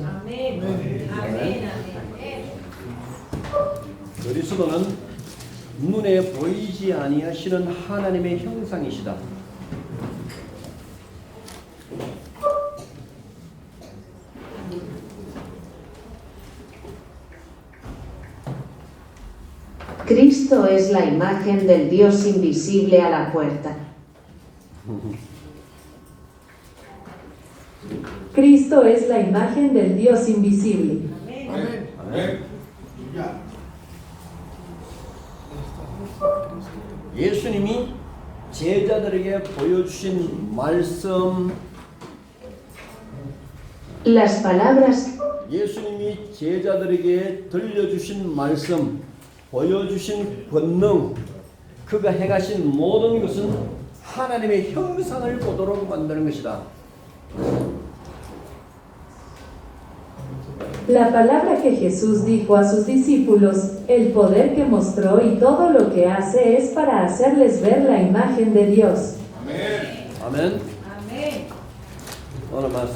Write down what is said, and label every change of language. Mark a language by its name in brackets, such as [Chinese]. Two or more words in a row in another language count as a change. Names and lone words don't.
[Spanish] Amén. Amén. [Korean] 그리스도는 눈에 보이지 아니하시는 하나님의 형상이시다. [Spanish] Cristo es la imagen del Dios invisible a la puerta. Cristo es la imagen del Dios invisible. Amén. [Korean] 아멘. 예수님이 제자들에게 보여주신 말씀, [Spanish] Las palabras [Korean] 예수님이 제자들에게 들려주신 말씀, 보여주신 권능, 그가 행하신 모든 것은 하나님의 형상을 보도록 만드는 것이다. [Spanish] La palabra que Jesús dijo a sus discípulos, el poder que mostró y todo lo que hace es para hacerles ver la imagen de Dios. [Korean] 아멘. [Spanish] Ahora más.